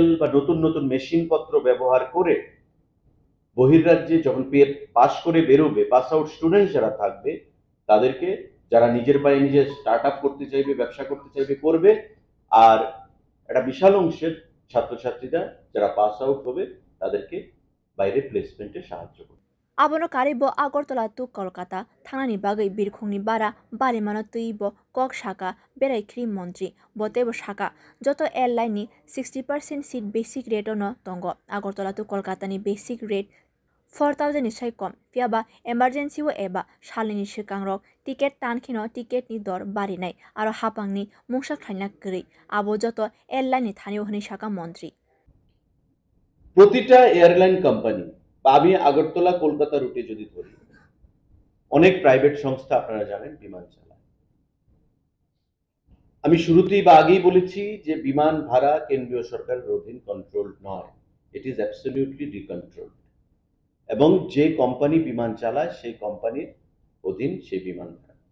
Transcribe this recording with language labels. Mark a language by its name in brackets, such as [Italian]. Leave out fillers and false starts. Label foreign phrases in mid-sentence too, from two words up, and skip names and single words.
[Bangla] বা নতুন নতুন মেশিনপত্র ব্যবহার করে বহির্রাজ্যে যখন পাস করে বেরোবে [English] pass out students [Bangla] যারা থাকবে তাদেরকে যারা নিজের পায়ে নিজে [English] start up [Bangla] করতে চাইবে ব্যবসা করতে চাইবে করবে আর একটা বিশাল অংশের ছাত্রছাত্রীরা যারা [English] pass out [Bangla] হবে তাদেরকে বাইরে প্লেসমেন্টে সাহায্য করবে [Kok Borok] abono karibo Agartala tu Kolkata thanani bagai birkhungni bara barimano tuibo kok shaka berai khri mantri botebo shaka joto airline ni 60% seat [English] basic rate [Kok Borok] no tongo Agartala tu Kolkata ni [English] basic rate [Kok Borok] 4,000 ni sai kom fiaba emergency o eba shalini shikangrok ticket tankhino ticket ni dor bari nai aro hapang ni mungsa khaina kri abo joto airline ni thani ohni shaka mantri [Bangla] প্রতিটা [English] airline company [Bangla] আমি আগরতলা কলকাতা রুটে যদি ধরি অনেক প্রাইভেট সংস্থা আপনারা জানেন বিমান চালায় আমি শুরুতেই বা আগেই বলেছি যে বিমান ভাড়া কেন্দ্রীয় সরকারের অধীন কন্ট্রোল নয় [English] it is absolutely decontrolled [Bangla] এবং যে কোম্পানি বিমান চালায় সেই কোম্পানির অধীন সেই বিমান ভাড়া